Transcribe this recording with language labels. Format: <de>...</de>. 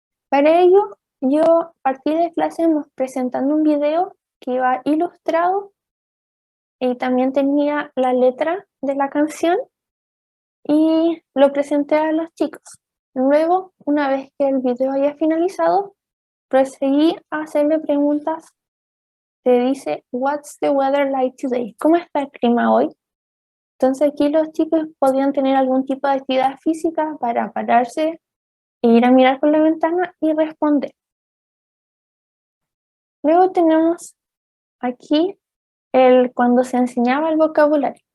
<es>Para ello, yo partí de clase presentando un video que iba ilustrado y también tenía la letra de la canción y lo presenté a los chicos. Luego, una vez que el video haya finalizado, proseguí a hacerle preguntas. Te dice,</es> <en>what's the weather like today?</en> <es>¿Cómo está el clima hoy? Entonces aquí los chicos podían tener algún tipo de actividad física para pararse e ir a mirar por la ventana y responder. Luego tenemos aquí cuando se enseñaba el vocabulario.</es>